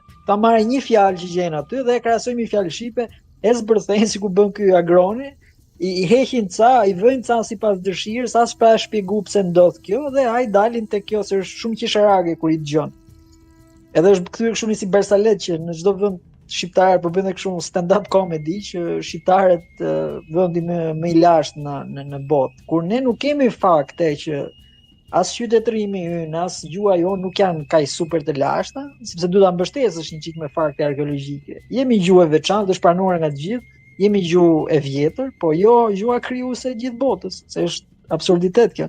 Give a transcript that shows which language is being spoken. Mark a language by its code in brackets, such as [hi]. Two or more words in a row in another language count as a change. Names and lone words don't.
[sq] Ta marrin një fjalë që gjen aty dhe e krahasojmë një fjalë shqipe, e zbërthejnë sikur bën ky agroni, I heqin ca, I vëjnë ca sipas dëshirës, as pa shpjegu pse ndodh kjo dhe ai dalin te kjo se është shumë qesharake kur I dëgjon. Edhe është kthyer kështu si Bersalet që në çdo vend shqiptar po bën kështu [en] stand-up comedy [sq] që shqiptarët vendi më I lashtë në botë. Kur ne nuk kemi fakte që as qytetërimi ynë, as gjuha jonë nuk janë kaq super të lashta, sepse duhet ta mbështesësh një çik me fakte arkeologjike. Jemi gjuhë e veçantë, është pranuar nga të gjithë. Jemi gjuhë e vjetër, po jo gjuha krijuese e gjithë botës, se është absurditet kjo.